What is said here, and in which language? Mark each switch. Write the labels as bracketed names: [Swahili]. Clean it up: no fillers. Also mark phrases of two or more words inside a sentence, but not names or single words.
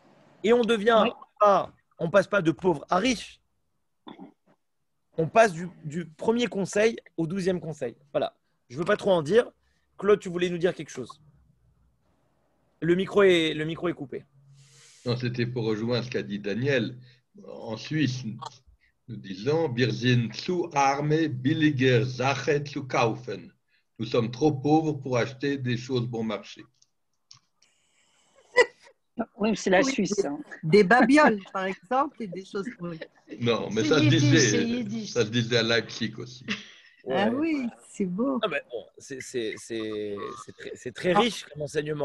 [French] Et on passe pas de pauvre à riche. on passe du premier conseil au 12e conseil. Voilà. Je ne veux pas trop en dire. Claude, tu voulais nous dire quelque chose. Le micro est coupé. Non, c'était pour rejoindre ce qu'a dit Daniel. En Suisse, nous disons [Swiss German] Wir sind zu arme, billiger Sache zu kaufen. [French] Nous sommes trop pauvres pour acheter des choses bon marché. Oui, c'est la Oui, Suisse. Hein. des babioles, par exemple, et des choses. Oui. Non, mais C'est ça se yiddish, c'est disait, yiddish. ça se disait à Leipzig aussi. Ah Ouais. oui, c'est beau. Ah ben, bon, c'est très riche comme enseignement.